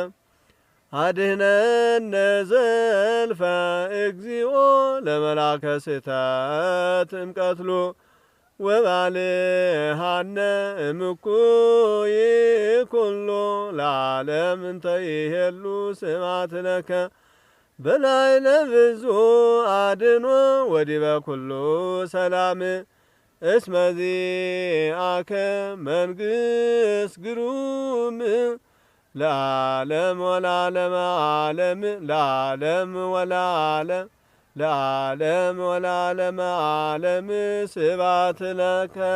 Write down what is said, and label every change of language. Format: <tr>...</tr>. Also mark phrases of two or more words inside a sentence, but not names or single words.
<gez>አድኅነነ ዘልፈ እግዚኦ ለመላከ ስሕተት እምቀትሉ ወባልሃነ እምኩይ ኩሉ ለዓለም እንተ ይሄሉ ስብሐት ለከ በላዕለ ብዙ አድኅኖ ወዲበ ኩሉ ሰላም እስመ ዚአከ መንግሥት ግሩም ለዓለም ወለዓለመ ዓለም ለዓለም ወለዓለም ለዓለም ወለዓለመ ዓለም ስብሐት ለከ</gez>